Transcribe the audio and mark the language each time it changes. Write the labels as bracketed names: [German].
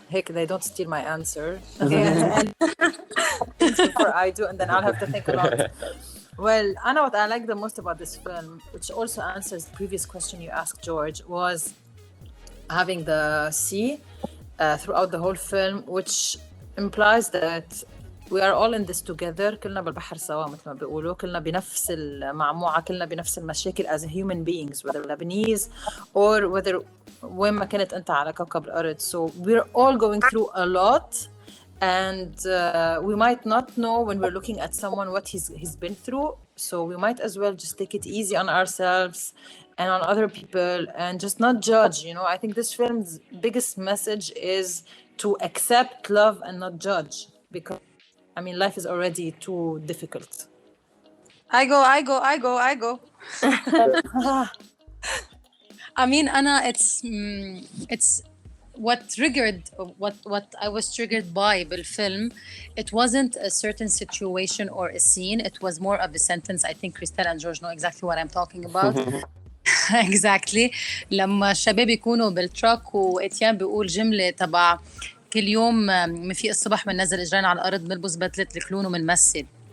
[English] Heck, they don't steal my answer. And before I do, and then I'll have to think a lot. Well, Anna, what I like the most about this film, which also answers the previous question you asked, George, was having the sea throughout the whole film, which implies that we are all in this together. [Arabic] كلنا بالبحر سوا مثل ما بيقولوا, كلنا بنفس المعموعة, كلنا بنفس المشاكل [English] as human beings, [Arabic] whether Lebanese or whether وين ما كنت أنت على كوكب الأرض. [English] So we're all going through a lot, and we might not know when we're looking at someone what he's been through. So we might as well just take it easy on ourselves and on other people and just not judge, you know. I think this film's biggest message is to accept, love, and not judge, because I mean, life is already too difficult. I go. I mean, Anna, it's what I was triggered by بالفيلم. It wasn't a certain situation or a scene. It was more of a sentence. I think Christelle and George know exactly what I'm talking about. Exactly. [Arabic] لما الشباب يكونوا بالتراك وإتيان بيقول جملة تبع كل يوم مفيق الصبح بننزل اجرين على الارض بنلبس بدله الكلون وبنمثل.